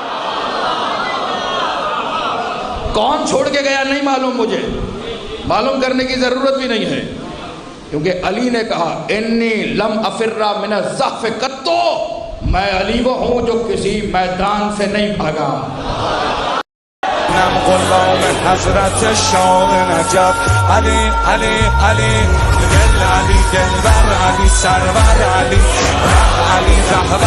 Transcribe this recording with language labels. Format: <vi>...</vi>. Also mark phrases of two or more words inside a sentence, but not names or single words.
<ur>کون چھوڑ کے گیا نہیں معلوم، مجھے معلوم کرنے کی ضرورت بھی نہیں ہے، کیونکہ علی نے کہا</ur> <ar>انی لم افر من الزحف قطو،</ar> <ur>میں علی وہ ہوں جو کسی میدان سے نہیں بھاگا۔</ur> <fa>نم غلام حضرت شاه نجف، علی علی علی دل علی دلبر علی سرور علی علی رهبر</fa>